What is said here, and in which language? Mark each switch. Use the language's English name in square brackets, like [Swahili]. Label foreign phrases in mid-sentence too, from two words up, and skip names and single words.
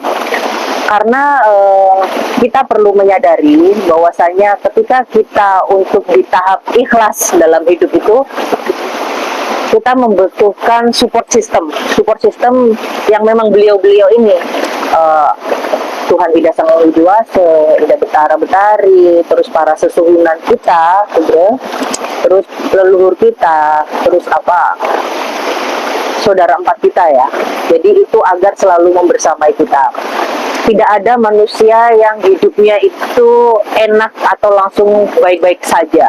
[Indonesian] Karena kita perlu menyadari bahwasanya ketika kita untuk di tahap ikhlas dalam hidup itu, kita membutuhkan [English] support system [Indonesian] yang memang beliau-beliau ini, Tuhan Ida Sang Hyang Widiwasa, Ida Betara Betari, terus para sesuhunan kita, terus leluhur kita, terus apa, saudara empat kita ya. Jadi itu agar selalu membersamai kita. Tidak ada manusia yang hidupnya itu enak atau langsung baik-baik saja.